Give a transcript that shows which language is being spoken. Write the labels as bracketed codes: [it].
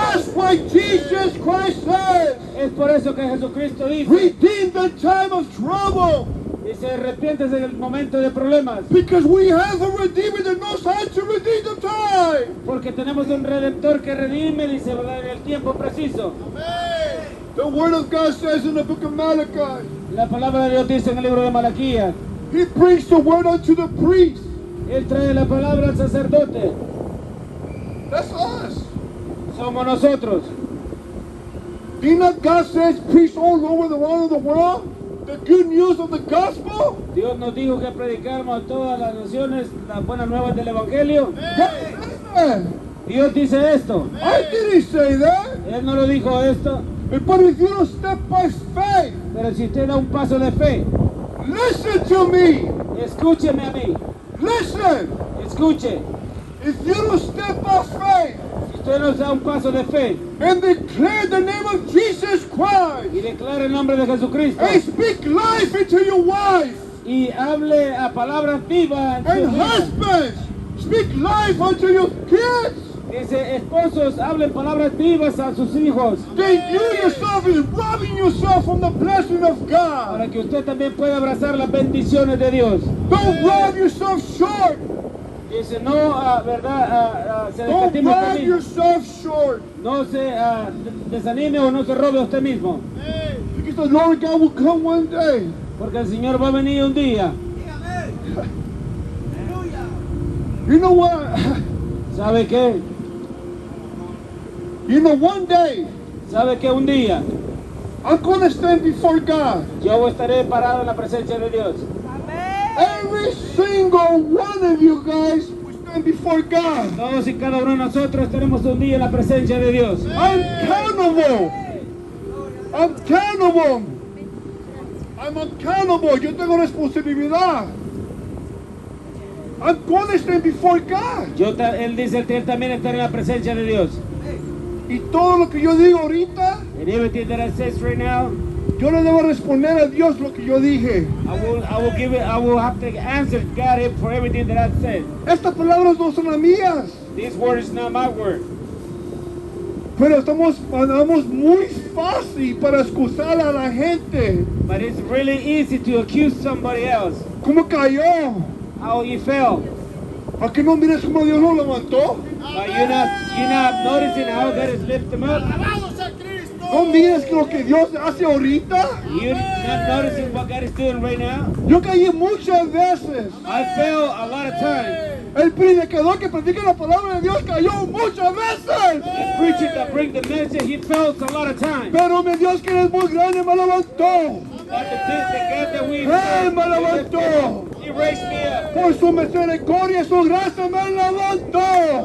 [en] That's why Jesus Christ says, [es] Es por eso que Jesucristo dice, [en] redeem the time of trouble. [es] dice, arrepiéntese en el momento de problemas. [en] Because we have a redeemer that knows how to redeem the time. [es] Porque tenemos un redentor que redime, dice, ¿verdad? En el tiempo preciso. [en] The word of God says in the book of Malachi, [es] La palabra de Dios dice en el libro de Malaquías, [en] He preached the word unto the priest. [es] Él trae la palabra al sacerdote. [en] That's us. [es] Somos nosotros. [en] Did not God says preach all over the world the good news of the gospel? [es] Dios nos dijo que predicáramos a todas las naciones las buenas nuevas del Evangelio. [en] Amen. [es] Dios dice esto. [en] I didn't say that. [es] Él no lo dijo esto. [en] But if you don't step by faith, [es] Pero si usted da un paso de fe, [en] listen to me. [es] escúcheme a mí. [en] Listen. [es] Escuche. [en] If you don't step by faith [es] Si usted no da un paso de fe [en] and declare the name of Jesus Christ [es] y declara el nombre de Jesucristo [en] and speak life into your wife [es] y hable a palabras vivas en [en] and [es] sus vidas. [en] husbands, speak life unto your kids, [es] Dice, esposos, hablen palabras vivas a sus hijos [en] then you yourself is robbing yourself from the blessing of God. [es] para que usted también pueda abrazar las bendiciones de Dios. [en] Don't rob yourself short. [es] Dice, no, se [en] Don't [es] desestime usted [en] rob [es] mismo. [en] yourself short. [es] No se desanime o no se robe a usted mismo. [en] Because the Lord God will come one day. [es] Porque el Señor va a venir un día. [en] You know what? [es] ¿Sabe qué? [en] You know, one day [es] ¿Sabe qué? Un día [en] I'm going to stand before God. [es] yo estaré parado en la presencia de Dios. [en] Every single one of you guys will stand before God. [es] Todos y cada uno de nosotros estaremos un día en la presencia de Dios. [en] I'm accountable. I'm accountable. I'm accountable. [es] Yo tengo responsabilidad. [en] I'm going to stand before God. [es] Él dice que él también estará en la presencia de Dios. Y todo lo que yo digo ahorita, [en] And everything that I says right now, [es] yo le debo responder a Dios lo que yo dije. [en] I will have to answer God for everything that I said. [es] Estas palabras no son las mías. [en] This word is not my word. [es] Pero andamos muy fácil para excusar a la gente. [en] But it's really easy to accuse somebody else. [es] ¿Cómo cayó? [en] How you fell. [es] ¿A qué no miras cómo Dios lo levantó? [en] But you're not noticing how God has lifted him up. [es] ¿No miras lo que Dios hace ahorita? [en] You're not noticing what God is doing right now. [es] Yo caí muchas veces. [en] I fell a lot of times. [es] El predicador que predica la palabra de Dios cayó muchas veces. [en] The preacher that brings the message, he fell a lot of times. [es] Pero mi Dios que es muy grande me levantó. [en] But the God that we [es] Me levantó. [en] He raised me up. [es] Por su misericordia y su gracia me levantó.